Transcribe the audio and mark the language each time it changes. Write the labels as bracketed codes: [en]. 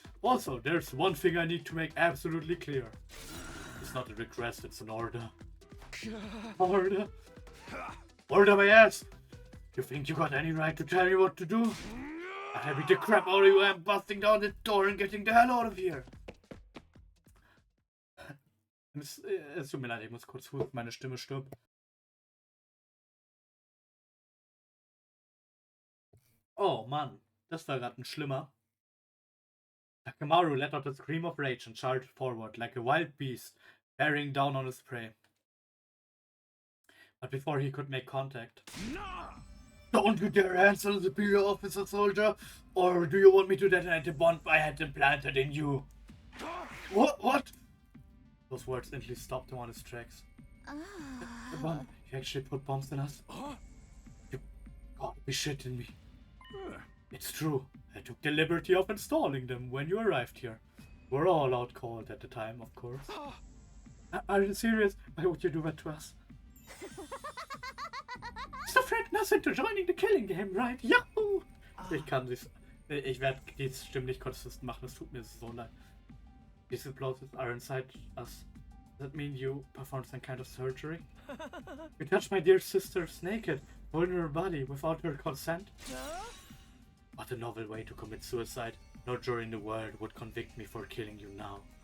[en] Also, there's one thing I need to make absolutely clear. It's not a request, it's an order. Order? Order my ass! You think you got any right to tell me what to do? I'll beat the crap out of you and busting down the door and getting the hell out of here. [de] Es tut mir leid, ich muss kurz husten, meine Stimme stirbt. Oh Mann, das war gerade ein Schlimmer. [en] Takemaru let out a scream of rage and charged forward like a wild beast, bearing down on his prey. But before he could make contact... Don't you dare answer the superior officer, soldier! Or do you want me to detonate the bomb I had implanted in you? What? Those words instantly stopped him on his tracks. The bomb? You actually put bombs in us? You gotta be shitting me. It's true. I took the liberty of installing them when you arrived here. We're all out cold at the time, of course. Are you serious? Why would you do that to us? So threaten us into joining the killing game, right? Yahoo! [de] Ich werde die Stimme nicht konsistent machen, es tut mir so leid. [en] These explosives are inside us. Does that mean you performed some kind of surgery? You touched my dear sister's naked, vulnerable body without her consent? What a novel way to commit suicide. No jury in the world would convict me for killing you now.